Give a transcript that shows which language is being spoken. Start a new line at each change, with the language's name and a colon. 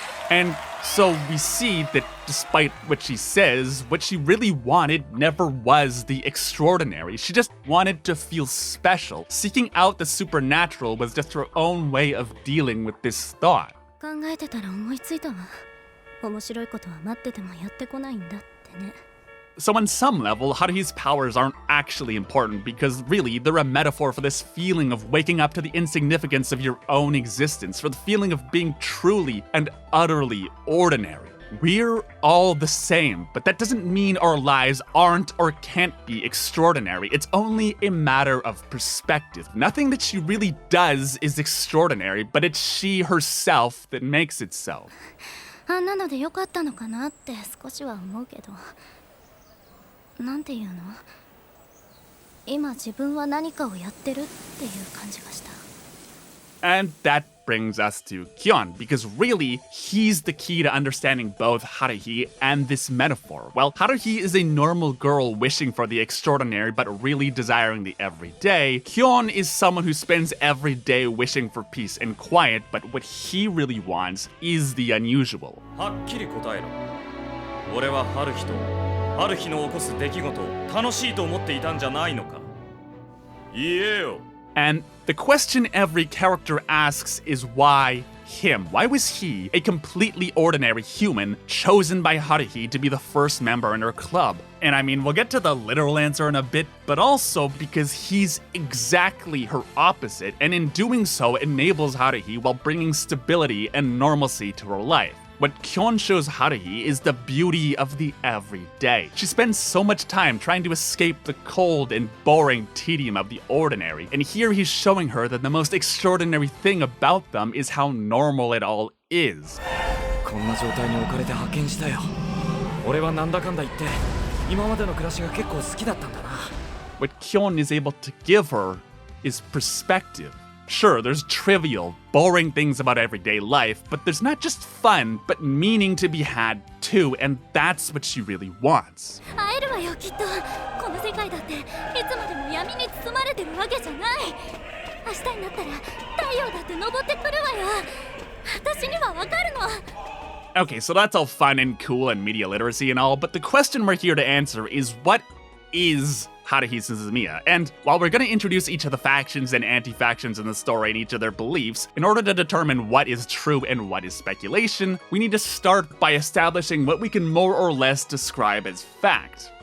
English: And so we see that despite what she says, what she really wanted never was the extraordinary. She just wanted to feel special. Seeking out the supernatural was just her own way of dealing with this thought.
Japanese: 考えてたら思いついたわ。面白いことは待っててもやってこないんだってね。
English: So on some level, Haruhi's powers aren't actually important because really they're a metaphor for this feeling of waking up to the insignificance of your own existence, for the feeling of being truly and utterly ordinary. We're all the same, but that doesn't mean our lives aren't or can't be extraordinary. It's only a matter of perspective. Nothing that she really does is extraordinary, but it's she herself that makes it so.
Japanese: あんなのでよかったのかなって少しは思うけど。なんていうの？今自分は何かをやってるっていう感じがした。
English: And that brings us to Kyon, because really, he's the key to understanding both Haruhi and this metaphor. Well, Haruhi is a normal girl wishing for the extraordinary but really desiring the everyday. Kyon is someone who spends every day wishing for peace and quiet, but what he really wants is the unusual.
Japanese: はっきり答えろ。俺はハルヒとハルヒの起こす出来事を楽しいと思っていたんじゃないのか。言えよ。
English: And the question every character asks is why him? Why was he, a completely ordinary human, chosen by Haruhi to be the first member in her club? And I mean, we'll get to the literal answer in a bit, but also because he's exactly her opposite, and in doing so enables Haruhi while bringing stability and normalcy to her life. What Kyon shows Haruhi is the beauty of the everyday. She spends so much time trying to escape the cold and boring tedium of the ordinary, and here he's showing her that the most extraordinary thing about them is how normal it all is.
Japanese: こんな状態に置かれて派遣したよ。俺はなんだかんだ言って今までの暮らしが結構好きだったんだな。
English: What Kyon is able to give her is perspective. Sure, there's trivial, boring things about everyday life, but there's not just fun, but meaning to be had too, and that's what she really wants.
Japanese: 会えるわよきっと。この世界だっていつまでも闇に包まれてるわけじゃない。明日になったら太陽だって昇ってくるわよ。私にはわかるの。
English: Okay, so that's all fun and cool and media literacy and all, but the question we're here to answer is what is Haruhi Suzumiya? And while we're going to introduce each of the factions and anti-factions in the story and each of their beliefs, in order to determine what is true and what is speculation, we need to start by establishing what we can more or less describe as fact.